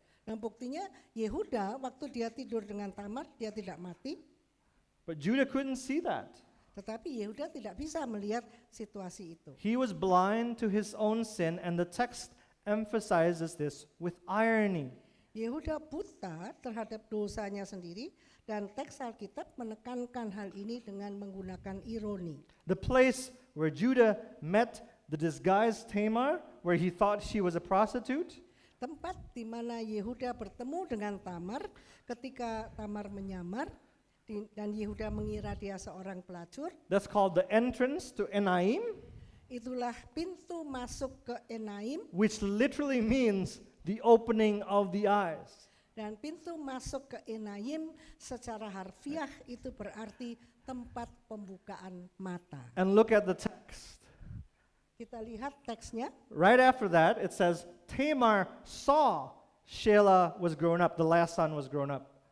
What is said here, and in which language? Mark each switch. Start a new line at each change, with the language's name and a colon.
Indonesian: Dan buktinya Yehuda waktu dia tidur dengan Tamar, dia tidak mati.
English: But Judah couldn't see that.
Indonesian: Tetapi Yehuda tidak bisa melihat situasi itu.
English: He was blind to his own sin, and the text emphasizes this with irony.
Indonesian: Yehuda buta terhadap dosanya sendiri dan teks Alkitab menekankan hal ini dengan menggunakan ironi.
English: The place where Judah met the disguised Tamar, where he thought she was a prostitute,
Indonesian: Tempat di mana Yehuda bertemu dengan Tamar ketika Tamar menyamar dan Yehuda mengira dia seorang pelacur,
English: that's called the entrance to Enaim,
Indonesian: itulah pintu masuk ke Enaim,
English: which literally means the opening of the eyes.
Indonesian: dan pintu masuk ke Enaim secara harfiah itu berarti tempat pembukaan mata.
English: And look at the text.
Indonesian: Kita lihat teksnya.
English: Right after that, it says, Tamar saw Shelah was grown up, the last son was grown up.